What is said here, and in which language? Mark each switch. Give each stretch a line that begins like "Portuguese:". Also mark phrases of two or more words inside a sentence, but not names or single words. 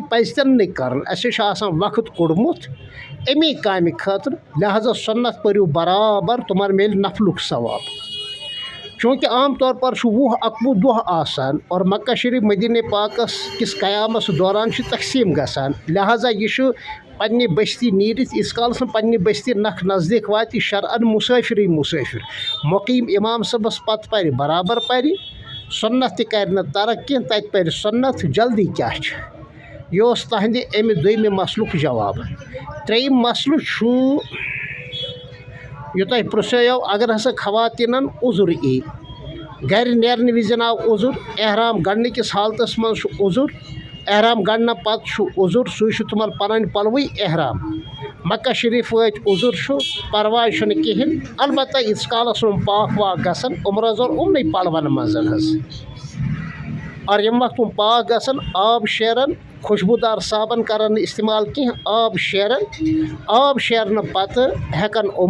Kashmiri: پزِ تہِ نہٕ کرٕنۍ اسہِ چھُ آسان وقت کوٚڑمُت امی کامہِ خٲطرٕ لہذا سُنت پٔرِو برابر تِمن میلہِ نفلُک ثواب چوٗنٛکہِ عام طور پر چھُ 20-21 دۄہ آسان اور مکہ شریٖف مدیٖنہ پاکس کِس قیامس دوران چھُ تقسیٖم گژھان لہذا یہِ چھُ پننہِ بستی نیٖرِتھ ییٖتِس کالس نہٕ پننہِ بستی نکھ نزدیٖک واتہِ شرعن مُسٲفِرٕے مُسٲفِر مُقیٖم امام صٲبس پتہٕ پرِ برابر پرِ سُنت تہِ کرِ نہٕ ترک کینٛہہ تتہِ پرِ سُنت جلدی کیاہ چھِ یہِ اوس تہنٛدِ امہِ دوٚیمہِ مسلُک جواب ترٛیٚیِم مسلہٕ چھُ یہِ تۄہہِ پرٛژھیو اگر ہسا خواتیٖنن عُذر یی گرِ نیرنہٕ وِزِ آو عُذر احرام گنڈنہٕ کِس حالتس منٛز چھُ عُذر احرام گنڈنہٕ پتہٕ چھُ عُذر سُے چھُ تِمن پنٕنۍ پلوٕے احرام مکہ شریٖف وٲتۍ عُذر چھُ پرواے چھُنہٕ کِہینۍ البتہ ییٖتِس کالس یِم پاک واک گژھن یِم روزن یِمنٕے پلون منٛز حظ اور ییٚمہِ وقتہٕ یِم پاک گژھن آب شیرن خوشبوٗدار صابن کرن نہٕ استعمال کینٛہہ آب شیرنہٕ پتہٕ ہٮ۪کن یِم